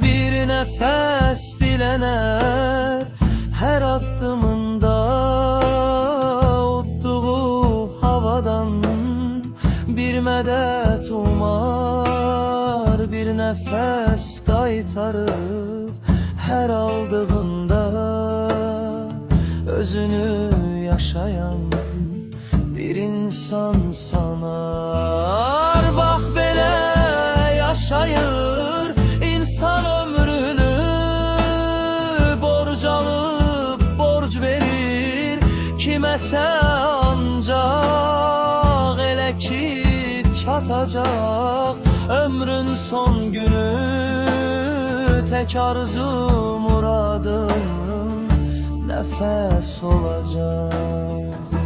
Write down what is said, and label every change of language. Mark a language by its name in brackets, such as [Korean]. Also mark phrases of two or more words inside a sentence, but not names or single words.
[Turkish] Bir nefes dilener her addımında, utduğu havadan bir medet umar. Bir nefes kaytarıp her aldığında özünü yaşayan bir insan sanar. [Azerbaijani] Bak belə yaşayır insan ömrünü, borc alıp borc verir kiməsə ancaq. Elə ki çatacaq ömrün son günü, [Turkish] tek arzu muradım nefes olacak.